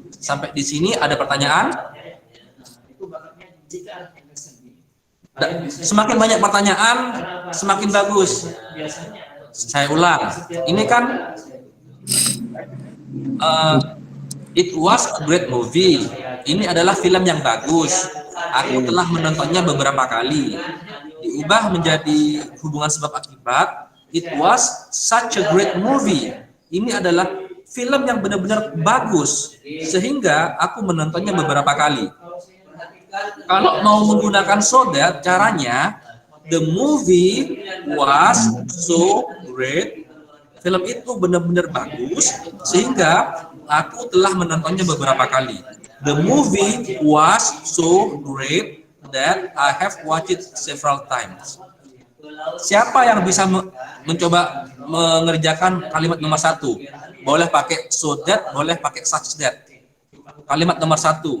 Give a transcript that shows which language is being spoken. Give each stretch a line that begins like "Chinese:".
Indonesian: Sampai di sini ada pertanyaan? Semakin banyak pertanyaan, semakin bagus. Saya ulang. Ini kan
English: it was a great movie.
Indonesian: Ini adalah film yang bagus. Aku telah menontonnya beberapa kali. Diubah menjadi hubungan sebab akibat.
English: It was such a great movie.
Indonesian: Ini adalah film yang benar-benar bagus sehingga aku menontonnya beberapa kali. Kalau mau menggunakan
English: so that, caranya the movie was so great.
Indonesian: Film itu benar-benar bagus sehingga aku telah menontonnya beberapa kali.
English: The movie was so great that I have watched it several times.
Indonesian: Siapa yang bisa mencoba mengerjakan kalimat nomor 1? Boleh pakai so that, boleh pakai such that. Kalimat nomor 1.